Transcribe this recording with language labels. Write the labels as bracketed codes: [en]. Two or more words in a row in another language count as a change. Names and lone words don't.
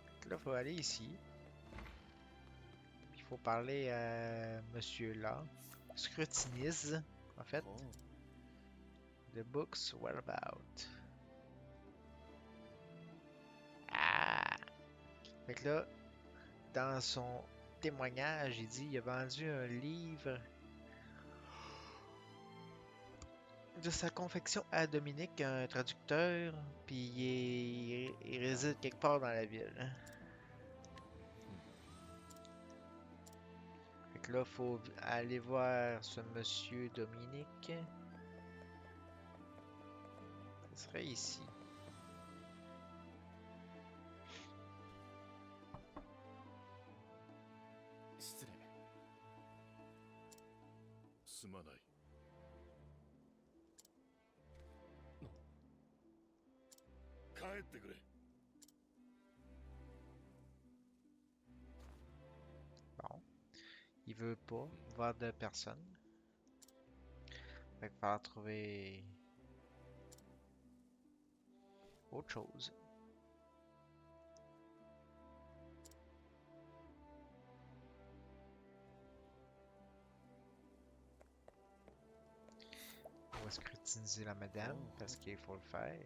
[fr] Là, faut aller ici. Il faut parler à monsieur là. Scrutinise, en fait. [ja] ほう [en] The book's whereabout. Ah! [fr] Fait que là, dans son témoignage, il dit il a vendu un livre de sa confection à Dominique, un traducteur, puis il réside quelque part dans la ville. Fait que là, faut aller voir ce monsieur Dominique. Ce serait ici. [ja] 失礼すまない帰ってくれ [fr] Bon. Il veut pas voir de personne. Fait qu'il va falloir trouver autre chose. On va scrutiniser la madame parce qu'il faut le faire.